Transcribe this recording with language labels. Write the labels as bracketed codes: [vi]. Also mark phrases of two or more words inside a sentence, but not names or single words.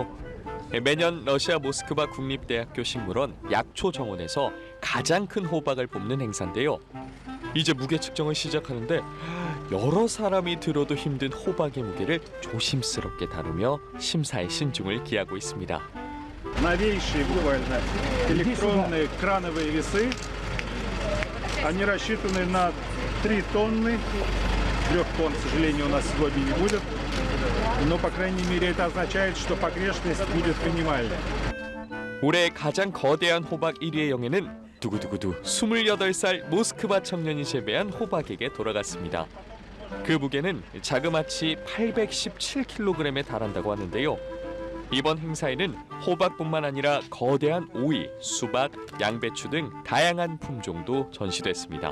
[ko] 매년 러시아 모스크바 국립대학교 식물원 약초 정원에서 가장 큰 호박을 뽑는 행사인데요. 이제 무게 측정을 시작하는데 여러 사람이 들어도 힘든 호박의 무게를 조심스럽게 다루며 심사에 신중을 기하고 있습니다. [ru] Новейшие буквально электронные крановые весы. Они рассчитаны на 3 тонны. 3 тонн, к сожалению, у нас сегодня не будет. Но, по крайней мере, это означает, что погрешность будет минимальной. [ko] 올해 가장 거대한 호박 1위의 영예는 두구두구두 28살 모스크바 청년이 재배한 호박에게 돌아갔습니다. 그 무게는 자그마치 817kg에 달한다고 하는데요. 이번 행사에는 호박뿐만 아니라 거대한 오이, 수박, 양배추 등 다양한 품종도 전시됐습니다.